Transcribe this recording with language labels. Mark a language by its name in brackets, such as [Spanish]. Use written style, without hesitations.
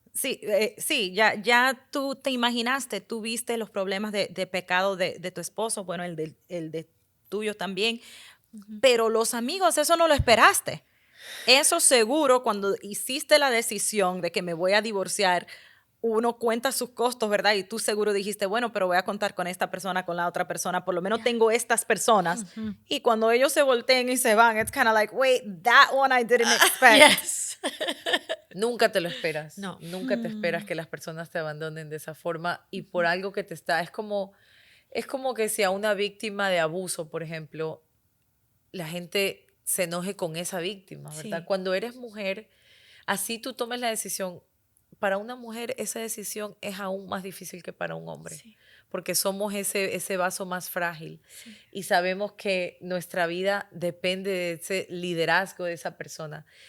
[Spanish] Sí, ya tú te imaginaste, tú viste los problemas de pecado de tu esposo, bueno, el de tuyo también, pero los amigos, eso no lo esperaste. Eso seguro, cuando hiciste la decisión de que me voy a divorciar, uno cuenta sus costos, ¿verdad? Y tú seguro dijiste, bueno, pero voy a contar con esta persona, con la otra persona, por lo menos tengo estas personas. Y cuando ellos se volteen y se van, [English] it's kind of like, wait, that one I didn't expect. Yes. [Spanish] Nunca te lo esperas. No. Nunca te esperas que las personas te abandonen de esa forma y por algo que te está... Es como que si a una víctima de abuso, por ejemplo, la gente se enoje con esa víctima, ¿verdad? Sí. Cuando eres mujer, así tú tomes la decisión. Para una mujer esa decisión es aún más difícil que para un hombre, porque somos ese vaso más frágil y sabemos que nuestra vida depende de ese liderazgo de esa persona.